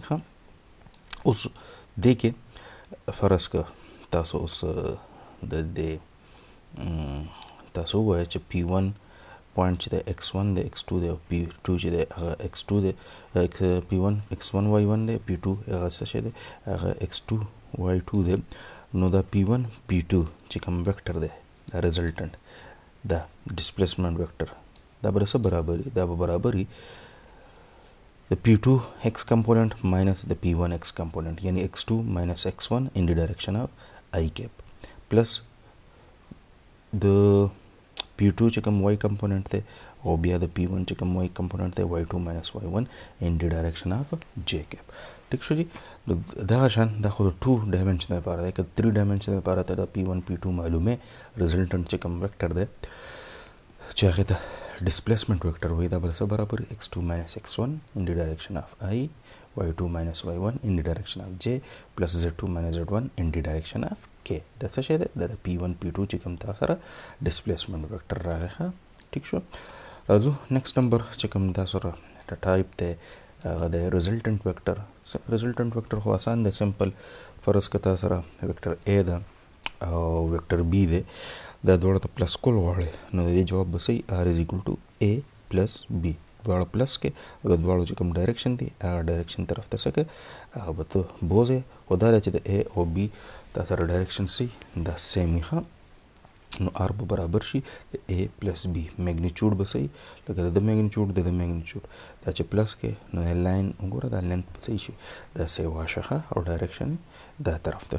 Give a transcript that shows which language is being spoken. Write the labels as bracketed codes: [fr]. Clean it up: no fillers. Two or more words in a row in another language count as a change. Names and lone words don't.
[ps] ښه اوس دې کې فرض که تاسو اوس د دې تاسو ووایه چې P1 پوینټ چې دی x1 دی x2 دی او P2 چې دی هغه x2 دی P1 x1 y1 دی P2 هغه څه شی دی هغه x2 y2 دی. نو دا P1 P2 چې کوم ویکټر دی دا ریزلټنټ دا [en] displacement vector [ps] دا به څه برابري دا به برابري د P2 [en] x component minus the P1 x component [ps] یعنی [en] x2 minus x1 in the direction of I cap [ps] plus د P2 چې کوم [en] y component [ps] دی او بیا د P1 چې کوم [en] y component [ps] دی [en] y2 minus y1 in the direction of j cap. [ps] ټیک شو جی دغه شان دا خو د 2 ډایمنشن لپاره دی که 3 ډایمنشن لپاره ته د P1 P2 معلومه ریزلټنټ چې کوم ویکټر دی چې هغه ته [en] displacement vector [ps] وایي دا به څه برابر [en] x2 minus x1 in the direction of I y2 minus y1 in the direction of j plus z2 minus z1 in the direction of k. [ps] دا څه شی دی دا د P1 P2 چې کوم تا سره [en] displacement vector [ps] راغی. ښه ټیک شو راځو [en] next number [ps] چې کوم تا سره ټایپ دی هغه د [en] resultant vector. resultant vector [ps] خو آسان دی سمپل فرض که تا سره ویکټر A ده او ویکټر B دی دا دواړه ته پلس کول غواړې نو د دې جواب به صحیح [en] R is equal to A plus B [ps] دواړه پلس کې او د دواړو چې کوم ډایرکشن دی هغه ډایرکشن طرف ته څه کوې هغه به ته بوځې خو دا دی چې د A او B تا سره ډایرکشن صحیح دا سیم وي. ښه نو R به برابر شي د [en] A plus B magnitude [ps] به صحیح لکه د میګنیچیوډ د میګنیچیوډ دا چې پلس کې نو لاین وګوره دا لینت به صحیح شي دا سی واشه او ډایرکشن دا طرف ته.